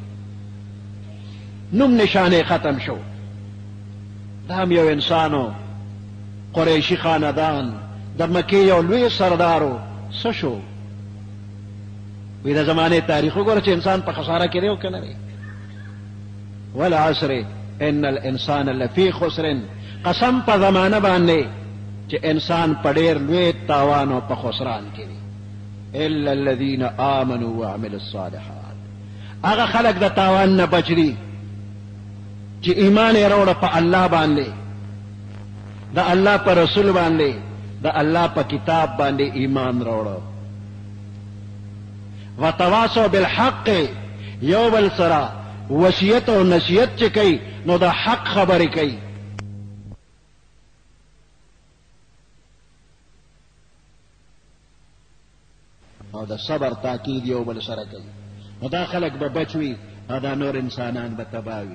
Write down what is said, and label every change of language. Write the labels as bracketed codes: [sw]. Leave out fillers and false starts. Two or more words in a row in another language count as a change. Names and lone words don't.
[ps] نوم نشانې ختم شو. دا هم یو انسانو، قریشي خاندان، د مکې یو لوی سردارو. څه شو؟ وی د زمانې تاریخ وګوره چې انسان په خساره کې دی او که نه دی. [ar] والعصر ان الانسان لفی خسر، [ps] قسم په زمانه باندې چې انسان په ډېر لوی تاوان او په خسران کې دی. [ar] الا الذین آمنوا وعملوا الصالحات، [ps] هغه خلک د تاوان نه بچ دي چې ایمان یې راوړه په الله باندې، د الله په رسول باندې، د الله په کتاب باندې ایمان راوړه. [ar] وتواصوا بالحق، [ps] یو بل سره وصیت او نصیحت چې کوي نو د حق خبرې کوي. او د صبر تاکید یو بل سره کوي. نو دا خلک به بچ وي او دا نور انسانان به تباه وي.